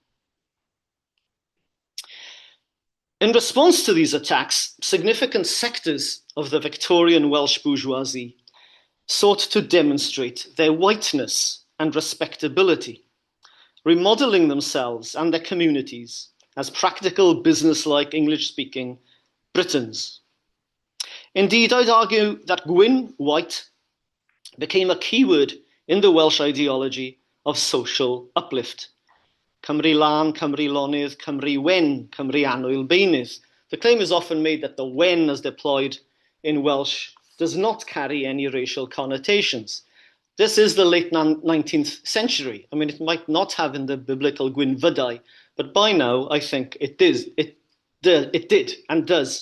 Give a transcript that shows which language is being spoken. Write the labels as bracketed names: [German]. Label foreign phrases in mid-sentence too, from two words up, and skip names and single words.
[English] In response to these attacks, significant sectors of the Victorian Welsh bourgeoisie sought to demonstrate their whiteness and respectability, remodeling themselves and their communities as practical, business-like, English-speaking Britons. Indeed, I'd argue that Gwyn, white, became a keyword in the Welsh ideology of social uplift. [Welsh] Cymru lan, Cymru lonydd, Cymru wen, Cymru annwyl beunydd. [English] The claim is often made that the wen as deployed in Welsh does not carry any racial connotations. This is the late 19th century. I mean, it might not have in the biblical [Welsh] Gwyn Fyddai, [English] but by now I think it did and does.